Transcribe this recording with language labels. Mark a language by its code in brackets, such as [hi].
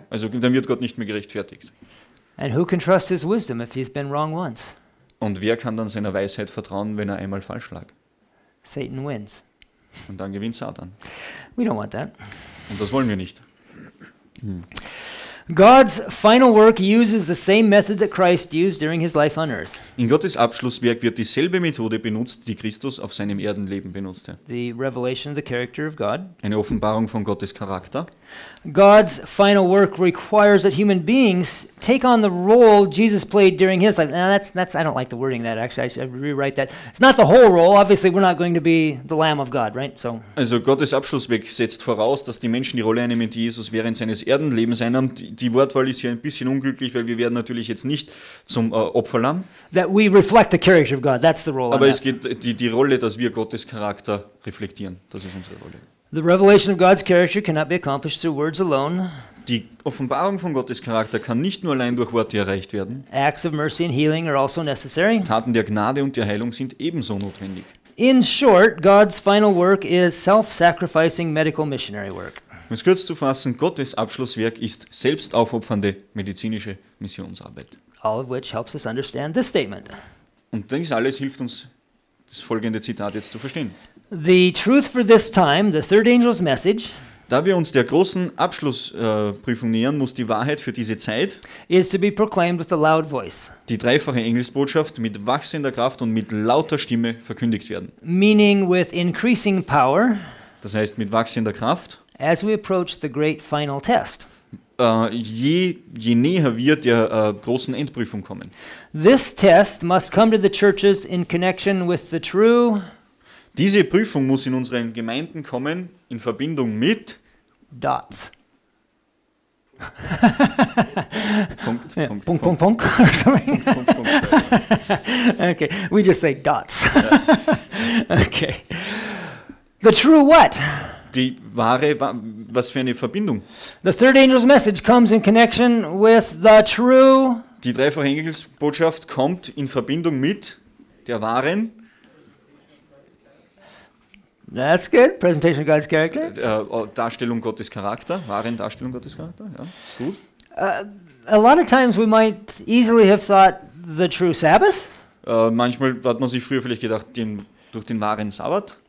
[de] Also dann wird Gott nicht mehr gerechtfertigt. [en] And who can trust his wisdom if he's been wrong once? [de] Und wer kann dann seiner Weisheit vertrauen, wenn er einmal falsch lag? [en] Satan wins. [de] Und dann gewinnt Satan. [en] We don't want that. [de] Und das wollen wir nicht. [en] God's final work uses the same method that Christ used during his life on earth. [de] In Gottes Abschlusswerk wird dieselbe Methode benutzt, die Christus auf seinem Erdenleben benutzte. [en] The revelation of the character of God. [de] Eine Offenbarung von Gottes Charakter. [en] God's final work requires that human beings take on the role Jesus played during his life. Now that's I don't like the wording of that actually. I should rewrite that. It's not the whole role. Obviously, we're not going to be the Lamb of God, right? So. [de] Also Gottes Abschlusswerk setzt voraus, dass die Menschen die Rolle einnehmen, die Jesus während seines Erdenlebens einnahm. Die Wortwahl ist hier ein bisschen unglücklich, weil wir werden natürlich jetzt nicht zum Opferlamm. [en] That we reflect the character of God. That's the role. [de] Aber es geht die Rolle, dass wir Gottes Charakter reflektieren. Das ist unsere Rolle. [en] The revelation of God's character cannot be accomplished through words alone. [de] Die Offenbarung von Gottes Charakter kann nicht nur allein durch Worte erreicht werden. [en] Acts of mercy and healing are also necessary. [de] Taten der Gnade und der Heilung sind ebenso notwendig. [en] In short, God's final work is self-sacrificing medical missionary work. [de] Um es kurz zu fassen, Gottes Abschlusswerk ist selbstaufopfernde medizinische Missionsarbeit. [en] All of which helps us understand this statement. [de] Und dies alles hilft uns, das folgende Zitat jetzt zu verstehen. [en] The truth for this time, the third angel's message, [de] Da wir uns der großen Abschlussprüfung nähern, muss die Wahrheit für diese Zeit, [en] is to be proclaimed with a loud voice, [de] die dreifache Engelsbotschaft, mit wachsender Kraft und mit lauter Stimme verkündigt werden. [en] meaning with increasing power [de] Das heißt mit wachsender Kraft, [en] as we approach the great final test. [de] je näher wir der großen Endprüfung kommen. [en] This test must come to the churches in connection with the true [de] Diese Prüfung muss in unseren Gemeinden kommen, in Verbindung mit [en] dots. [de] Punkt, [en] Yeah, [de] Punkt, punk, Punkt, punk, punk, [en] or something. [de] Punkt, Punkt. [en] Okay, we just say dots. Okay. The true what? [de] Die wahre, was für eine Verbindung? [en] The third angel's message comes in connection with the true. [de] Die dreifache Engelsbotschaft kommt in Verbindung mit der wahren [en] That's good. Presentation of God's character. [de] Darstellung Gottes Charakter, wahren Darstellung Gottes Charakter, ja, ist gut. [en] A lot of times we might easily have thought the true Sabbath, [de] Manchmal hat man sich früher vielleicht gedacht, durch den wahren Sabbat.